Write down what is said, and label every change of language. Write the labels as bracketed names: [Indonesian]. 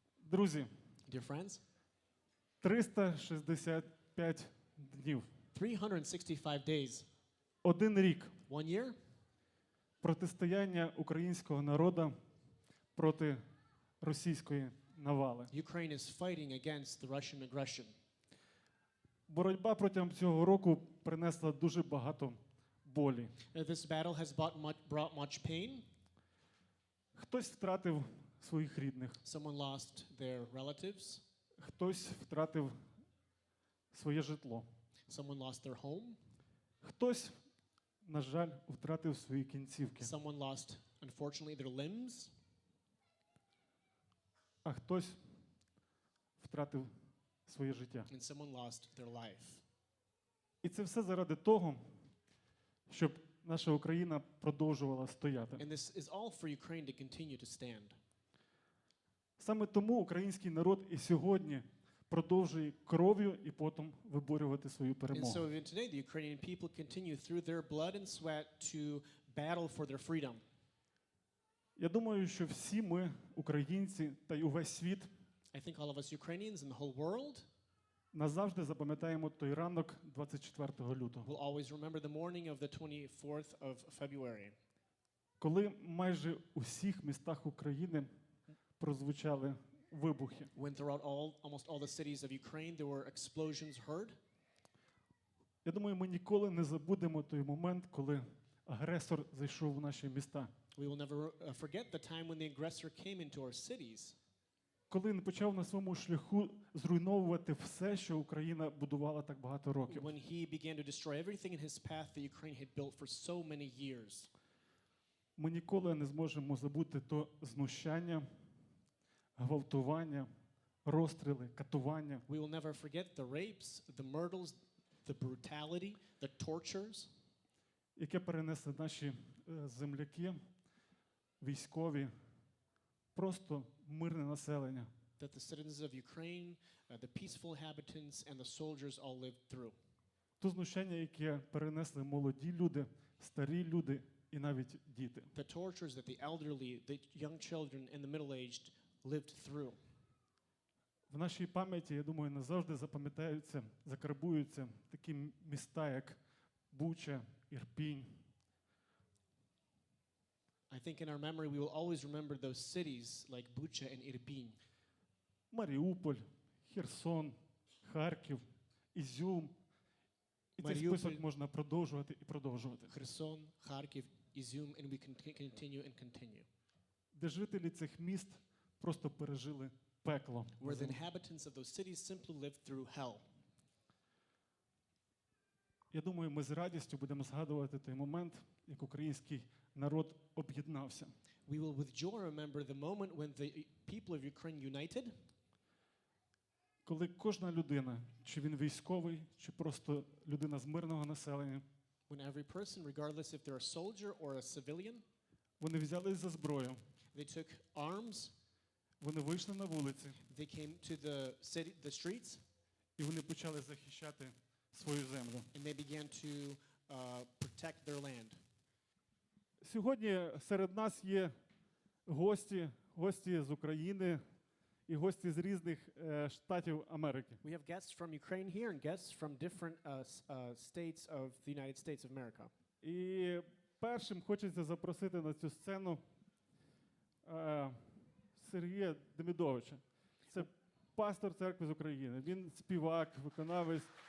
[Ukrainian] Друзі, [English] Dear friends, [Ukrainian] 365 днів. [English] 365 days, [Ukrainian] Один рік. [English] 1 year. [Ukrainian] протистояння українського народу проти російської навали. [English] Ukraine is fighting against the Russian aggression. [Ukrainian] Боротьба протягом цього року принесла дуже багато болі. [English] This battle has brought much pain. [Ukrainian] Хтось втратив своїх рідних, [English] Someone lost their relatives. [Ukrainian] хтось втратив своє житло, [English] Someone lost their home. [Ukrainian] хтось, на жаль, втратив свої кінцівки, [English] Someone lost, unfortunately, their limbs. [Ukrainian] а хтось втратив своє життя. [English] And someone lost their life. [Ukrainian] І це все заради того, щоб наша Україна продовжувала стояти. [English] And this is all for Ukraine to continue to stand. [Ukrainian] Саме тому український народ і сьогодні продовжує кров'ю і потом виборювати свою [English] And [Ukrainian] перемогу. [English] so even today, the Ukrainian people continue through their blood and sweat to battle for their freedom. [Ukrainian] Я думаю, що всі ми, українці та й увесь світ, [English] I think all of us Ukrainians and the whole world [Ukrainian] назавжди запам'ятаємо той ранок 24 лютого, [English] will always remember the morning of the 24th of February, [Ukrainian] коли майже у всіх містах України прозвучали вибухи. [English] when throughout almost all the cities of Ukraine there were explosions heard. [Ukrainian] Я думаю, ми ніколи не забудемо той момент, коли агресор зайшов в наші міста. [English] We will never forget the time when the aggressor came into our cities, [Ukrainian] Коли він почав на своєму шляху зруйновувати все, що Україна будувала так багато років. [English] when he began to destroy everything in his path that Ukraine had built for so many years. [Ukrainian] Ми ніколи не зможемо забути то знущання, гвалтування, розстріли, катування, [English] We will never forget the rapes, the murders, the brutality, the tortures [Ukrainian] яке перенесли наші земляки, військові, просто мирне населення. [English] that the citizens of Ukraine, the peaceful inhabitants, and the soldiers all lived through. [Ukrainian] То знущання, яке перенесли молоді люди, старі люди і навіть діти. [English] The tortures that the elderly, the young children, and the middle-aged lived through. [Ukrainian] В нашій пам'яті, я думаю, назавжди запам'ятаються, закарбуються такі міста, як Буча, Ірпінь. [English] I think in our memory we will always remember those cities like Bucha and Irpin, [Ukrainian] Маріуполь, Херсон, Харків, Ізюм. І цей Маріуполь. список можна продовжувати і продовжувати. [English] Kherson, Kharkiv, Izum, and we can continue and continue. [Ukrainian] Де жителі цих міст просто пережили пекло. [English] Where the inhabitants of those cities simply lived through hell. [Ukrainian] Я думаю, ми з радістю будемо згадувати той момент, як український народ об'єднався. [English] We will with joy remember the moment when the people of Ukraine united, [Ukrainian] Коли кожна людина, чи він військовий, чи просто людина з мирного населення, [English] when every person, regardless if they're a soldier or a civilian, [Ukrainian] вони взялись за зброю, [English] they took arms, [Ukrainian] вони вийшли на вулиці, [English] they came to the streets, [Ukrainian] і вони почали захищати свою землю. [English] and they began to protect their land. [Ukrainian] Сьогодні серед нас є гості з України і гості з різних штатів Америки. [English] We have guests from Ukraine here and guests from different states of the United States of America. [Ukrainian] І першим хочеться запросити на цю сцену Сергія Демідовича. Це пастор церкви з України. Він співак, виконавець.